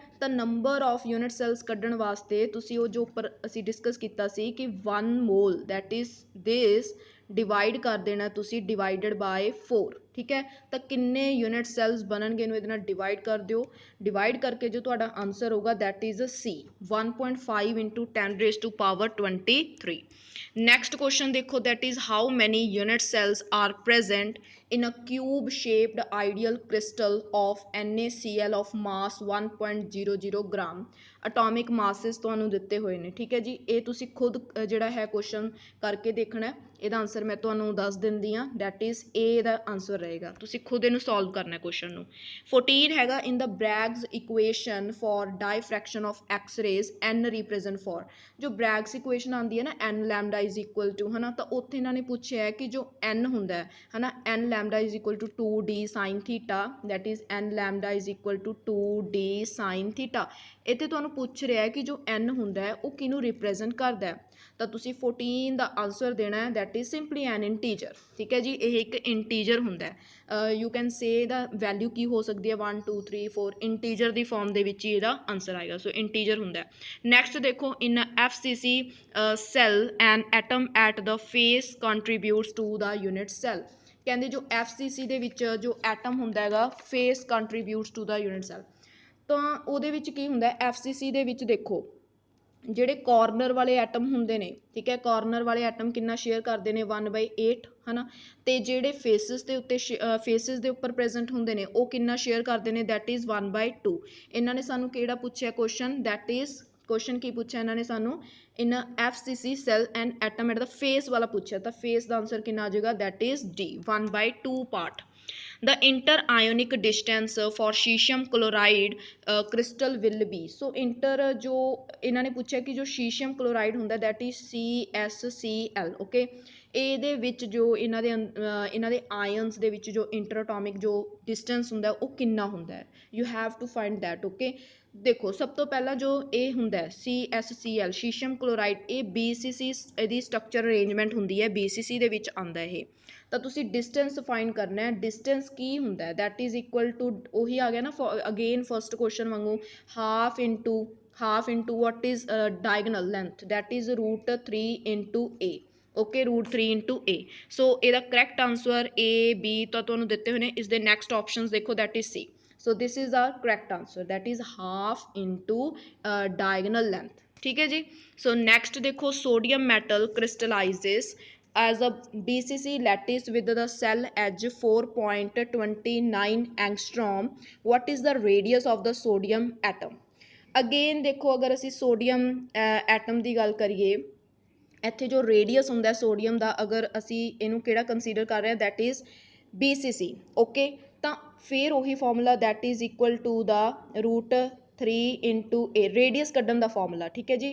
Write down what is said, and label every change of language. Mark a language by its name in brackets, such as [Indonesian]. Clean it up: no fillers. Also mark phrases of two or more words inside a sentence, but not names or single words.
[Punjabi] ਤਾਂ [English] number of unit cells [Punjabi] ਕੱਢਣ ਵਾਸਤੇ ਤੁਸੀਂ ਉਹ ਜੋ ਉੱਪਰ ਅਸੀਂ ਡਿਸਕਸ ਕੀਤਾ ਸੀ ਕਿ 1 ਮੋਲ [English] that is this divide [Punjabi] ਕਰ ਦੇਣਾ ਤੁਸੀਂ [English] divided by 4. [Punjabi] ਠੀਕ ਹੈ। ਤਾਂ ਕਿੰਨੇ [English] unit cells [Punjabi] ਬਣਨਗੇ ਇਹਨੂੰ ਇਹਦੇ ਨਾਲ ਡਿਵਾਈਡ ਕਰ ਦਿਓ। ਡਿਵਾਈਡ ਕਰਕੇ ਜੋ ਤੁਹਾਡਾ ਆਨਸਰ ਹੋਊਗਾ [English] that is C 1.5 into 10 raise to power 23. next question [Punjabi] ਦੇਖੋ [English] that is how many unit cells are present in a cube shaped ideal crystal of NaCl of mass 1.00 gram atomic masses [Punjabi] ਤੁਹਾਨੂੰ ਦਿੱਤੇ ਹੋਏ ਨੇ। ਠੀਕ ਹੈ ਜੀ। ਇਹ ਤੁਸੀਂ ਖੁਦ ਜਿਹੜਾ ਹੈ ਕੁਐਸਚਨ ਕਰਕੇ ਦੇਖਣਾ। ਇਹਦਾ ਆਨਸਰ ਮੈਂ ਤੁਹਾਨੂੰ ਦੱਸ ਦਿੰਦੀ ਹਾਂ [English] that is [Punjabi] A ਦਾ ਆਨਸਰ ਰਹੇਗਾ। ਤੁਸੀਂ ਖੁਦ ਇਹਨੂੰ ਸੋਲਵ ਕਰਨਾ ਕੁਐਸਚਨ ਨੂੰ। 14 ਹੈਗਾ [English] in the Bragg's equation for diffraction of X-rays n represent for. [Punjabi] ਜੋ [English] Bragg's equation [Punjabi] ਆਉਂਦੀ ਹੈ ਨਾ [English] n lambda is equal to [Punjabi] ਹੈ ਨਾ, ਤਾਂ ਉੱਥੇ ਇਹਨਾਂ ਨੇ ਪੁੱਛਿਆ ਹੈ ਕਿ ਜੋ n ਹੁੰਦਾ ਹੈ ਨਾ [English] n lambda is equal to 2d sin theta that is n lambda is equal to 2d sin theta। [Punjabi] ਇੱਥੇ ਤੁਹਾਨੂੰ ਪੁੱਛ ਰਿਹਾ ਹੈ ਕਿ ਜੋ n ਹੁੰਦਾ ਹੈ ਉਹ ਕਿਹਨੂੰ ਰਿਪਰੈਜ਼ੈਂਟ ਕਰਦਾ ਹੈ, ਤਾਂ ਤੁਸੀਂ 14 ਦਾ ਆਨਸਰ ਦੇਣਾ ਹੈ [English] that is simply an integer. [Punjabi] ਠੀਕ ਹੈ ਜੀ। ਇਹ ਇੱਕ ਇੰਟੀਜਰ ਹੁੰਦਾ ਹੈ। [English] you can say [Punjabi] ਦਾ ਵੈਲਿਊ ਕੀ ਹੋ ਸਕਦੀ ਹੈ 1 2 3 4 ਇੰਟੀਜਰ ਦੀ ਫਾਰਮ ਦੇ ਵਿੱਚ ਹੀ ਇਹਦਾ ਆਨਸਰ ਆਏਗਾ। ਸੋ ਇੰਟੀਜਰ ਹੁੰਦਾ ਹੈ। ਨੈਕਸਟ ਦੇਖੋ [English] in FCC cell an atom at the face contributes to the unit cell। [Punjabi] ਕਹਿੰਦੇ ਜੋ FCC ਦੇ ਵਿੱਚ ਜੋ ਐਟਮ ਹੁੰਦਾ ਹੈਗਾ [English] face contributes to the unit cell. [Punjabi] ਤਾਂ ਉਹਦੇ ਵਿੱਚ ਕੀ ਹੁੰਦਾ FCC ਦੇ ਵਿੱਚ ਦੇਖੋ ਜਿਹੜੇ ਕਾਰਨਰ ਵਾਲੇ ਐਟਮ ਹੁੰਦੇ ਨੇ। ਠੀਕ ਹੈ। ਕਾਰਨਰ ਵਾਲੇ ਐਟਮ ਕਿੰਨਾ ਸ਼ੇਅਰ ਕਰਦੇ ਨੇ 1/8 ਹੈ ਨਾ, ਤੇ ਜਿਹੜੇ ਫੇਸਿਸ ਦੇ ਉੱਤੇ ਫੇਸਿਸ ਦੇ ਉੱਪਰ ਪ੍ਰੈਜ਼ੈਂਟ ਹੁੰਦੇ ਨੇ ਉਹ ਕਿੰਨਾ ਸ਼ੇਅਰ ਕਰਦੇ ਨੇ ਦੈਟ ਇਜ਼ 1/2। ਇਹਨਾਂ ਨੇ ਸਾਨੂੰ ਕਿਹੜਾ ਪੁੱਛਿਆ [English] question that is question [Punjabi] ਕੀ ਪੁੱਛਿਆ ਇਹਨਾਂ ਨੇ ਸਾਨੂੰ [English] in FCC cell and atom at the face [Punjabi] ਵਾਲਾ ਪੁੱਛਿਆ, ਤਾਂ ਫੇਸ ਦਾ ਆਨਸਰ ਕਿੰਨਾ ਆ ਜਾਏਗਾ [English] that is D 1/2 part. The inter-ionic distance for cesium chloride crystal will be। [Punjabi] ਸੋ ਇੰਟਰ ਜੋ ਇਹਨਾਂ ਨੇ ਪੁੱਛਿਆ ਕਿ ਜੋ [English] cesium chloride [Punjabi] ਹੁੰਦਾ [English] that is [Punjabi] CSCl। ਓਕੇ। ਇਹਦੇ ਵਿੱਚ ਜੋ ਇਹਨਾਂ ਦੇ ਆਇਨਸ ਦੇ ਵਿੱਚ ਜੋ ਇੰਟਰਐਟੋਮਿਕ ਜੋ ਡਿਸਟੈਂਸ ਹੁੰਦਾ ਉਹ ਕਿੰਨਾ ਹੁੰਦਾ ਹੈ। [English] you have to find that. [Punjabi] ਓਕੇ। ਦੇਖੋ ਸਭ ਤੋਂ ਪਹਿਲਾਂ ਜੋ ਇਹ ਹੁੰਦਾ CSCl [English] cesium chloride, [Punjabi] ਇਹ BCC ਇਹਦੀ [English] structure arrangement [Punjabi] ਹੁੰਦੀ ਹੈ, BCC ਦੇ ਵਿੱਚ ਆਉਂਦਾ ਇਹ। ਤਾਂ ਤੁਸੀਂ [English] distance find [Punjabi] ਕਰਨਾ ਹੈ। ਡਿਸਟੈਂਸ ਕੀ ਹੁੰਦਾ [English] that is equal to [Punjabi] ਉਹੀ ਆ ਗਿਆ ਨਾ [English] again first question [Punjabi] ਵਾਂਗੂ [English] half into what is diagonal length that is √3 into A। [Punjabi] ਓਕੇ [English] √3 into A। [Punjabi] ਸੋ ਇਹਦਾ [English] correct answer [Punjabi] A B ਤਾਂ ਤੁਹਾਨੂੰ ਦਿੱਤੇ ਹੋਏ ਨੇ। ਇਸ ਦੇ [English] next options [Punjabi] ਦੇਖੋ [English] that is [Punjabi] C। [English] So this is our correct answer that is half into diagonal length। [Hindi] ठीक है जी। [English] So next देखो sodium metal crystallizes as a BCC lattice with the cell edge 4.29 angstrom। What is the radius of the sodium atom। [Punjabi] Again [Hindi] देखो अगर [Punjabi] ਅਸੀਂ [English] sodium atom [Punjabi] ਦੀ ਗੱਲ ਕਰੀਏ ਇੱਥੇ ਜੋ ਰੇਡੀਅਸ ਹੁੰਦਾ ਸੋਡੀਅਮ ਦਾ, ਅਗਰ ਅਸੀਂ ਇਹਨੂੰ ਕਿਹੜਾ ਕੰਸੀਡਰ ਕਰ ਰਹੇ ਹਾਂ [English] that is [Punjabi] BCC। ਓਕੇ। ਤਾਂ ਫਿਰ ਉਹੀ ਫਾਰਮੂਲਾ [English] that is equal to the √3 into A [Punjabi] ਰੇਡੀਅਸ ਕੱਢਣ ਦਾ ਫਾਰਮੂਲਾ। ਠੀਕ ਹੈ ਜੀ।